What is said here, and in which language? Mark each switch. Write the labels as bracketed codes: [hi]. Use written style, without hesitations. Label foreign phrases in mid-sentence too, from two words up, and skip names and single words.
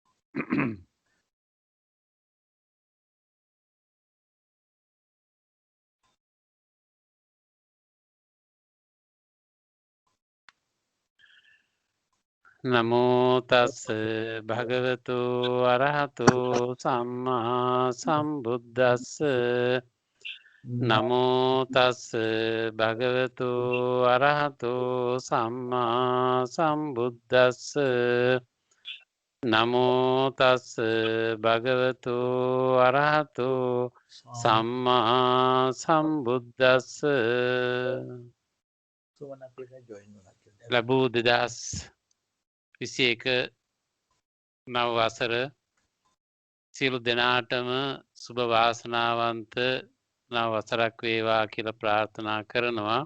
[pi] නමෝ තස් භගවතු අරහතෝ සම්මා සම්බුද්දස්ස නමෝ තස් භගවතු අරහතෝ සම්මා සම්බුද්දස්ස නමෝ තස් භගවතු අරහතෝ සම්මා සම්බුද්දස්ස [si] ලැබූ 2021 නව වසර සියලු දෙනාටම සුබ වාසනාවන්ත නව වසරක් වේවා කියලා ප්‍රාර්ථනා කරනවා.